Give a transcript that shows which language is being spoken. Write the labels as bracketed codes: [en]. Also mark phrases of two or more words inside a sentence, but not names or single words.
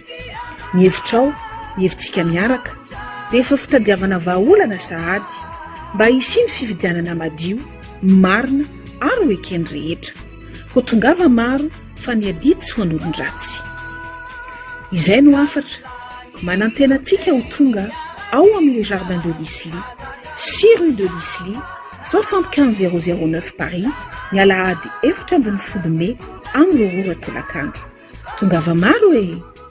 [mg] Ny hevitrao, ny hevitsika miaraka dia efa fitadiavana vahaolana sahady mba hisy ny fifidianana madio, marina ary ho ekeny rehetra. Ko tongava maro fa ny adidy tsy ho an'olon-dratsy. Izay no afatra manantena antsika ho tonga ao amin'ny jardin de Lisly 6 rue de Lisly 75 009 Paris ny alahady 7 ambin'ny folo mai amin'ny 2 tolakandro tongava maro e